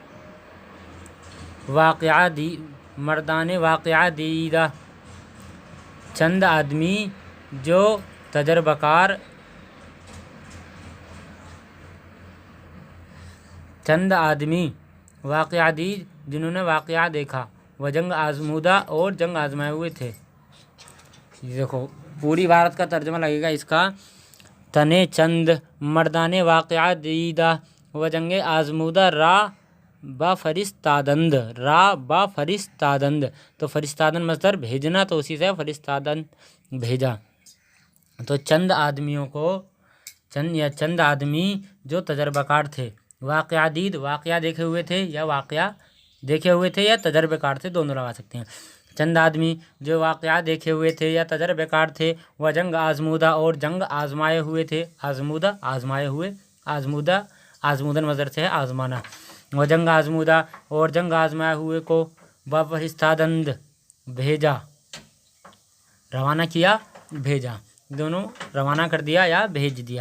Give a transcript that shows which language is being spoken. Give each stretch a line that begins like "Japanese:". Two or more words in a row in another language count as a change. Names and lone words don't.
Persian: مردان واقعہ دیدہ،
Urdu: چند آدمی جو تجربہ کار، چند آدمی واقعہ دید جنہوں نے واقعہ دیکھا، وہ جنگ آزمودہ اور جنگ آزمائے ہوئے تھے۔ دیکھو پوری عبارت کا ترجمہ لگے گا اس کا،
Persian: تنے چند مردان واقعہ دیدہ و جنگ آزمودہ را با فرستادند، را با فرستادند،
Urdu: تو فرستادن مصدر بھیجنا، تو اسی سے فرستادن بھیجا، تو چند آدمیوں کو، چند آدمی جو تجربہ کار تھے، واقعہ دید واقعہ دیکھے ہوئے تھے یا واقعہ دیکھے ہوئے تھے یا تجربہ کار تھے، دونوں لگا سکتے ہیں۔ چند آدمی جو واقعہ دیکھے ہوئے تھے یا تجربہ کار تھے، وہ جنگ آزمودہ اور جنگ آزمائے ہوئے تھے، آزمودہ آزمائے ہوئے، آزمودہ آزمودن مصدر سے ہے آزمانا، وہ جنگ آزمودہ اور جنگ آزمائے ہوئے کو فرستادند بھیجا، روانہ کیا، بھیجا، دونوں روانہ کر دیا یا بھیج دیا۔